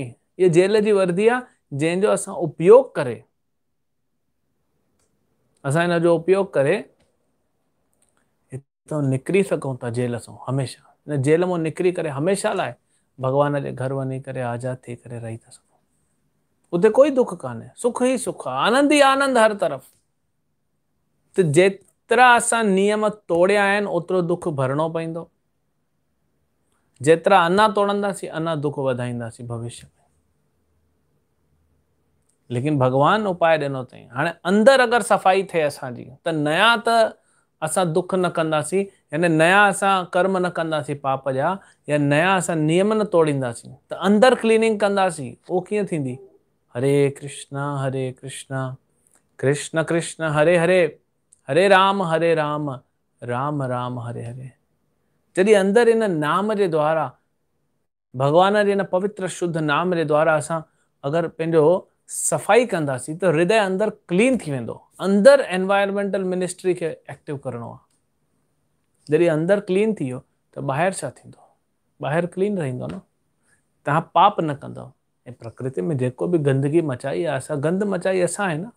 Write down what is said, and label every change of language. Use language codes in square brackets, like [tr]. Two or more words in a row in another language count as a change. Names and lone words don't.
[sd] इहा जेल जी वर्दी आहे, जंहिंजो असां उपयोग करे, असां हिन जो उपयोग करे हितां निकिरी सघूं था जेल सां हमेशह। हिन जेल मां निकिरी करे हमेशह लाइ भॻवान जे घर वञी करे आज़ादु थी करे रही था सघूं। उते कोई दुख कान्हे, सुख ई सुख आहे, आनंद ई आनंद हर तरफ़। त जेतिरा असां नियम तोड़िया आहिनि, ओतिरो दुख भरणो पवंदो। जेतिरा अञा तोड़ंदासीं, अञा दुख वधाईंदासीं भविष्य में। लेकिन भॻवानु उपाय ॾिनो अथई। हाणे अंदरि अगरि सफ़ाई थिए असांजी, त नया त असां दुख न कंदासीं, यानी नया असां कर्म न कंदासीं पाप जा, या नया असां नियम न तोड़ींदासीं, त अंदरि क्लीनिंग कंदासीं। उहो कीअं थींदी? [sa] हरे कृष्ण कृष्ण कृष्ण हरे हरे, हरे राम राम राम हरे हरे। [sd] जॾहिं अंदरि इन नाम जे द्वारा, भॻवान जे इन पवित्र शुद्ध नाम जे द्वारा असां अगरि पंहिंजो सफ़ाई कंदासीं, त हृदय अंदरि क्लीन थी वेंदो। अंदरि [en] environmental ministry [sd] खे एक्टिव करिणो आहे। जॾहिं अंदरि क्लीन थी वियो त ॿाहिरि छा थींदो? ॿाहिरि क्लीन रहंदो न। तव्हां पाप न कंदव। ऐं प्रकृति में जेको बि गंदगी मचाई आहे, असां गंद मचाई असां आहे न।